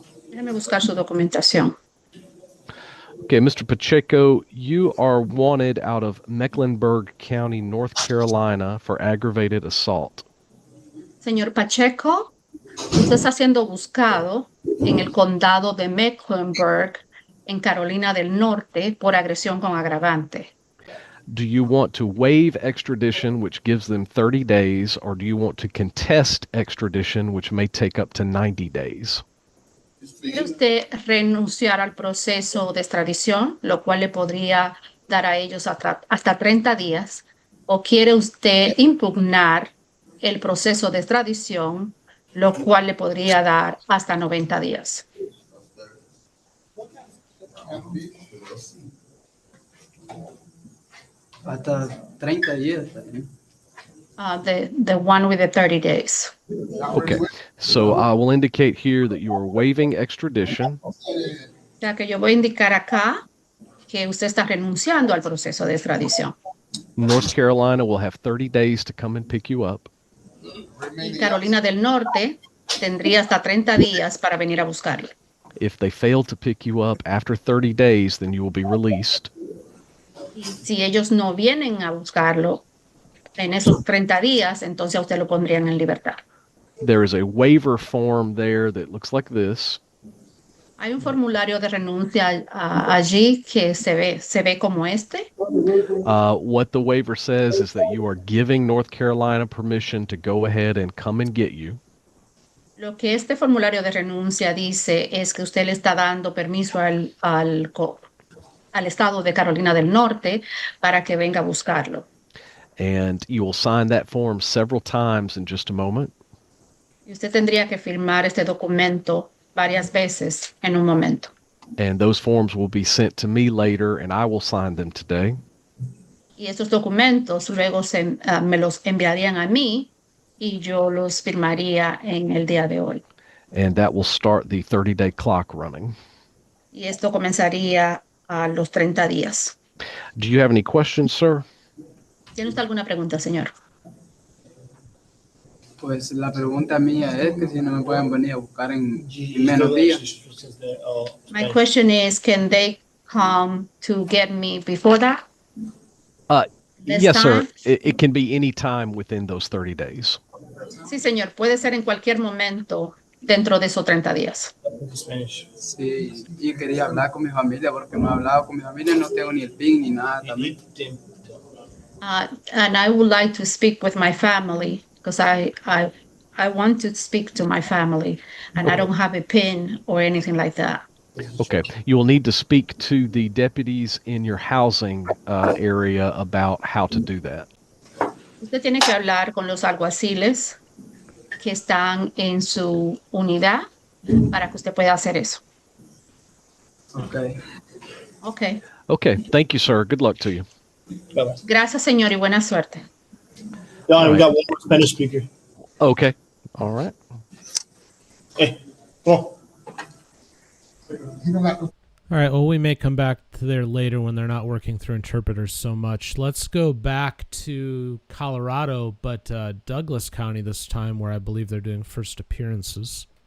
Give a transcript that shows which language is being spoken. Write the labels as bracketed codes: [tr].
[es] Déjeme buscar su documentación. [en] Okay, Mr. Pacheco, you are wanted out of Mecklenburg County, North Carolina for aggravated assault. [es] Señor Pacheco, usted está siendo buscado en el condado de Mecklenburg, en Carolina del Norte, por agresión con agravante. [en] Do you want to waive extradition, which gives them 30 days, or do you want to contest extradition, which may take up to 90 days? [es] ¿Quiere usted renunciar al proceso de extradición, lo cual le podría dar a ellos hasta 30 días? ¿O quiere usted impugnar el proceso de extradición, lo cual le podría dar hasta 90 días? Hasta 30 días también. [en] The one with the 30 days. Okay, so I will indicate here that you are waiving extradition. [es] O sea que yo voy a indicar acá que usted está renunciando al proceso de extradición. [en] North Carolina will have 30 days to come and pick you up. [es] Y Carolina del Norte tendría hasta 30 días para venir a buscarlo. [en] If they fail to pick you up after 30 days, then you will be released. [es] Y si ellos no vienen a buscarlo en esos 30 días, entonces a usted lo pondrían en libertad. [en] There is a waiver form there that looks like this. [es] Hay un formulario de renuncia allí que se ve como este. [en] What the waiver says is that you are giving North Carolina permission to go ahead and come and get you. [es] Lo que este formulario de renuncia dice es que usted le está dando permiso al estado de Carolina del Norte para que venga a buscarlo. [en] And you will sign that form several times in just a moment. [es] Y usted tendría que firmar este documento varias veces en un momento. [en] And those forms will be sent to me later, and I will sign them today. [es] Y estos documentos luego me los enviarían a mí y yo los firmaría en el día de hoy. [en] And that will start the 30-day clock running. [es] Y esto comenzaría a los 30 días. [en] Do you have any questions, sir? [es] ¿Tiene usted alguna pregunta, señor? Pues la pregunta mía es que si no me pueden venir a buscar en menos días. [en] My question is, can they come to get me before that? Yes, sir. It can be any time within those 30 days. [es] Sí, señor. Puede ser en cualquier momento dentro de esos 30 días. Sí, y quería hablar con mi familia porque no he hablado con mi familia, no tengo ni el PIN ni nada también. [en] And I would like to speak with my family because I want to speak to my family and I don't have a PIN or anything like that. Okay. You will need to speak to the deputies in your housing area about how to do that. [es] Usted tiene que hablar con los alguaciles que están en su unidad para que usted pueda hacer eso. [en] Okay. Okay. Okay. Thank you, sir. Good luck to you. [es] Gracias, señor, y buena suerte. [en] We got one more Spanish speaker. Okay. All right. Hey, come on. All right, well, we may come back to there later when they're not working through interpreters so much. Let's go back to Colorado, but Douglas County this time, where I believe they're doing first appearances.